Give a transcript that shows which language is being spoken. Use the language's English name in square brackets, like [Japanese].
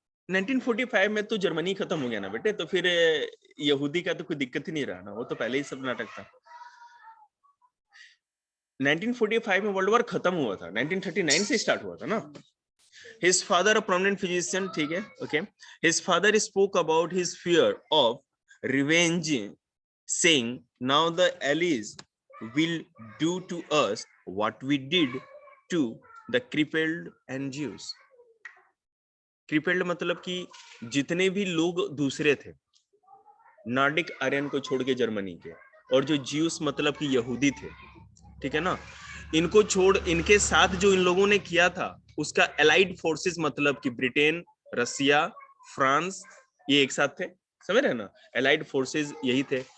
[Hindi] 1945 में तो जर्मनी खत्म हो गया ना बेटे, तो फिर यहूदी का तो कोई दिक्कत ही नहीं रहा ना, वो तो पहले ही सब नाटक था। 1945 में वर्ल्ड वॉर खत्म हुआ था, 1939 से स्टार्ट हुआ था ना। [English] His father, a prominent physician, [Hindi] ठीक है, [English] okay. His father spoke about his fear of revenge, saying, "Now the Allies will do to us what we did to the crippled and Jews." [Hindi] क्रिपेल्ड मतलब कि जितने भी लोग दूसरे थे, नॉर्डिक आर्यन को छोड़ के जर्मनी के, और जो ज्यूस मतलब कि यहूदी थे, ठीक है ना, इनको छोड़, इनके साथ जो इन लोगों ने किया था, उसका एलाइड फोर्सेस मतलब कि ब्रिटेन, रसिया, फ्रांस, ये एक साथ थे, समझ रहे हैं ना, एलाइड फोर्सेस यही थे।